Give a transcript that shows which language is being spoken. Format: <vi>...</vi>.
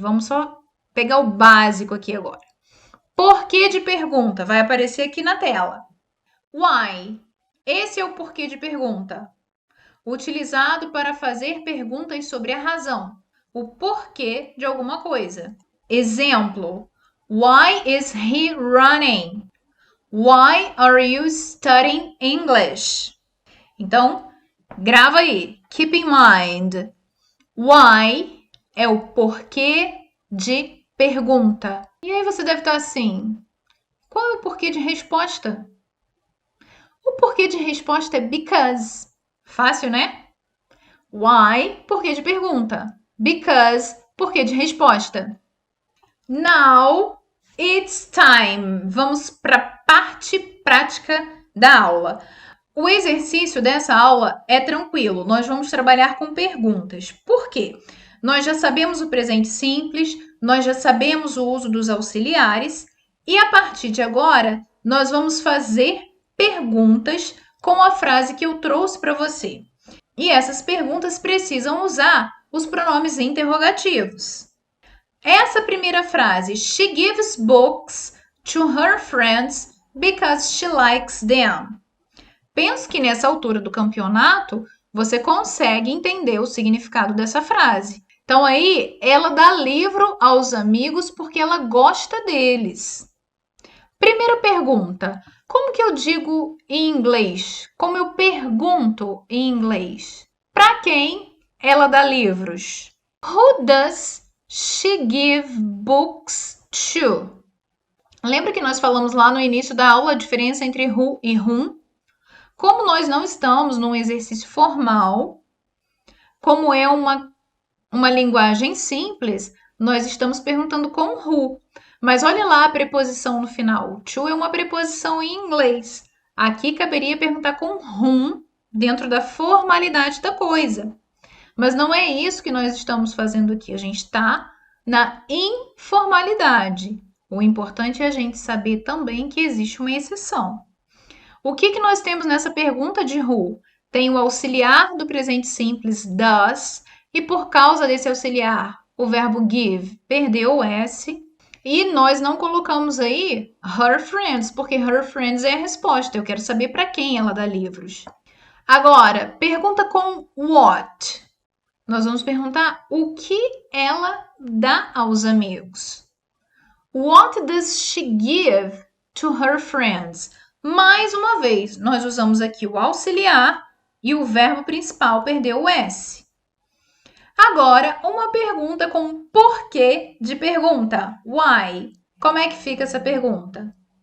<pt>Vamos só pegar o básico aqui agora. Porquê de pergunta vai aparecer aqui na tela.</pt> <en>Why?</en> <pt>Esse é o porquê de pergunta, utilizado para fazer perguntas sobre a razão, o porquê de alguma coisa. Exemplo:</pt> <en>Why is he running? Why are you studying English?</en> <pt>Então, grava aí.</pt> <en>Keep in mind.</en> <pt>Why é o porquê de pergunta. E aí você deve estar assim: qual é o porquê de resposta? O porquê de resposta é because. Fácil, né? Why, porquê de pergunta. Because, porquê de resposta.</pt> <en>Now it's time.</en> <pt>Vamos para a parte prática da aula. O exercício dessa aula é tranquilo. Nós vamos trabalhar com perguntas. Por quê? Nós já sabemos o presente simples, nós já sabemos o uso dos auxiliares e a partir de agora nós vamos fazer perguntas com a frase que eu trouxe para você. E essas perguntas precisam usar os pronomes interrogativos. Essa primeira frase,</pt> <en>she gives books to her friends because she likes them.</en> <pt>Penso que nessa altura do campeonato você consegue entender o significado dessa frase. Então aí ela dá livro aos amigos porque ela gosta deles. Primeira pergunta: como que eu digo em inglês? Como eu pergunto em inglês? Para quem ela dá livros?</pt> <en>Who does she give books to?</en> <pt>Lembra que nós falamos lá no início da aula a diferença entre who e whom? Como nós não estamos num exercício formal, como é uma linguagem simples, nós estamos perguntando com who. Mas olha lá a preposição no final. To é uma preposição em inglês. Aqui caberia perguntar com whom dentro da formalidade da coisa. Mas não é isso que nós estamos fazendo aqui. A gente está na informalidade. O importante é a gente saber também que existe uma exceção. O que nós temos nessa pergunta de who? Tem o auxiliar do presente simples does, e por causa desse auxiliar, o verbo give perdeu o S, e nós não colocamos aí her friends, porque her friends é a resposta. Eu quero saber para quem ela dá livros. Agora, pergunta com what. Nós vamos perguntar o que ela dá aos amigos.</pt> <en>What does she give to her friends?</en> <pt>Mais uma vez, nós usamos aqui o auxiliar e o verbo principal perdeu o S. Agora, uma pergunta com porquê de pergunta.</pt> <en>Why?</en> <pt>Como é que fica essa pergunta?</pt>